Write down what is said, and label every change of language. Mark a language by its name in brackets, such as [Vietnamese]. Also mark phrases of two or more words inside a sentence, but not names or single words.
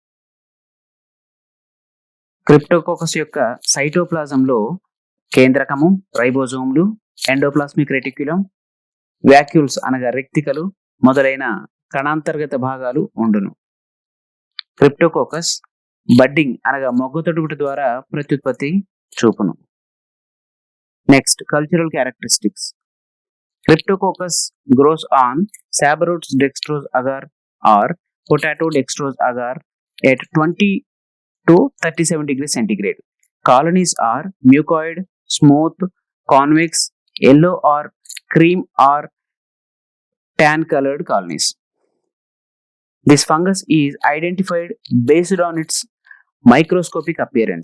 [Telugu] క్రిప్టోకోకస్ యొక్క సైటోప్లాజంలో కేంద్రకము, రైబోజోమ్లు, [English] endoplasmic reticulum, [Telugu] వ్యాక్యూల్స్ అనగా రెక్తికలు మొదలైన కణాంతర్గత భాగాలు ఉండును. క్రిప్టోకోకస్ బడ్డింగ్ అనగా మొగ్గతొడుగుట ద్వారా ప్రత్యుత్పత్తి చూపును. [English] next, cultural characteristics. Cryptococcus grows on Sabouraud's dextrose agar or potato dextrose agar at 20 to 37 degrees centigrade. Colonies are mucoid, smooth, convex, yellow or cream or tan colored colonies. This fungus is identified based on its microscopic appearance.